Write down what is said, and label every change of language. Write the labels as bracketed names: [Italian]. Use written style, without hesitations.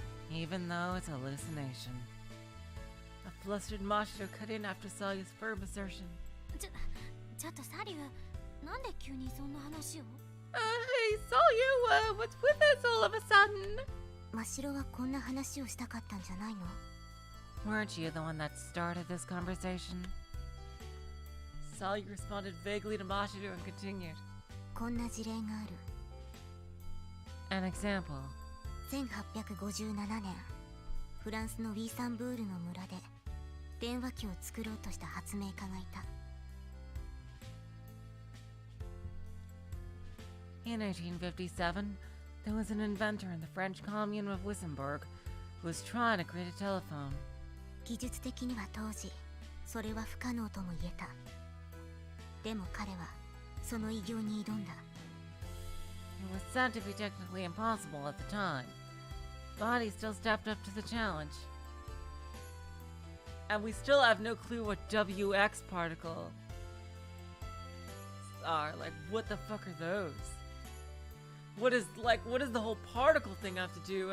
[English] Even though it's a hallucination. A flustered Mashiro cut in after Salyu's firm assertion. [Japanese] ちょっとサリュー、なんで急にそんな話を？ [English] Hey, Salyu, what's with this all of a sudden? [Japanese] 真白はこんな話をしたかったんじゃないの？ [English] Weren't you the one that started this conversation? Salyu responded vaguely to Mashiro and continued. [Japanese] こんな事例がある。 [English] An example. [Japanese] 1857年、フランスのウィーサンブールの村で電話機を作ろうとした発明家がいた。 [English] In 1857, there was an inventor in the French commune of Wissembourg who was trying to create a telephone. [Japanese] 技術的には当時、それは不可能とも言えた。でも彼はその偉業に挑んだ。 [English] It was said to be technically impossible at the time, but he still stepped up to the challenge. And we still have no clue what WX particles are. Like, what the fuck are those? What does the whole particle thing have to do?